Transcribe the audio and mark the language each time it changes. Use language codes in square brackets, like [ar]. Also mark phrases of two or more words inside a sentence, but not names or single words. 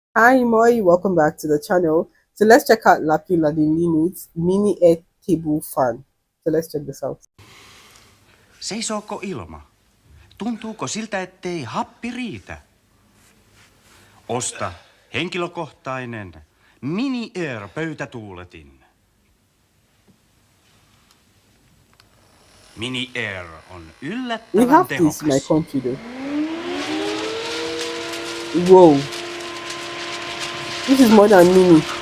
[en] Hi Moi, welcome back to the channel. So let's check out Lapinlahden Linnut mini air table fan. So let's check this out. [fi] Seisooko ilma? Tuntuuko siltä, ettei happi riitä? Osta henkilökohtainen Mini Air pöytätuuletin. Mini Air on [en] We [fi] yllättävän [en] have this in my [fi] tehokas. [en] country though. Whoa, this is more than mini.